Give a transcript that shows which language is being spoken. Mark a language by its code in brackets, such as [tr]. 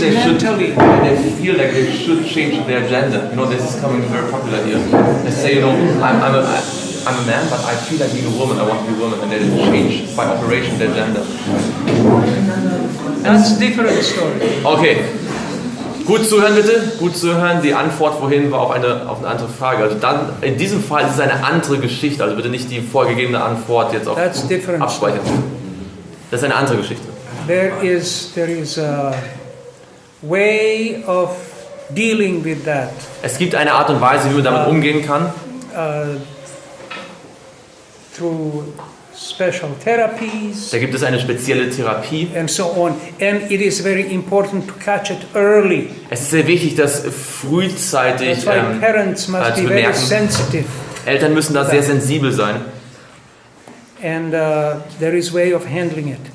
[en] they should, mentally. they feel like they should change their gender. This is coming very popular here. They say, I'm a man, but I feel like being a woman. I want to be a woman, and they change by operation their gender. That's a different story. Okay. [de] Gut zuhören bitte, gut zuhören. Die Antwort vorhin war auf eine andere Frage. Also dann, in diesem Fall ist es eine andere Geschichte. Also bitte nicht die vorgegebene Antwort jetzt auf [en] That's different. [de] abspeichern. Das ist eine andere Geschichte. [en] There is a way of dealing with that. [de] Es gibt eine Art und Weise, wie man damit umgehen kann. [en] Through special therapies [de] Da gibt es eine spezielle Therapie. [en] and so on. And it is very important to catch it early. [de] Es ist sehr wichtig, das frühzeitig [en] That's why parents must [de] zu [en] be very [de] bemerken. [en] sensitive. [de] Eltern müssen da sehr sensibel sein. [en] And there is way of handling it.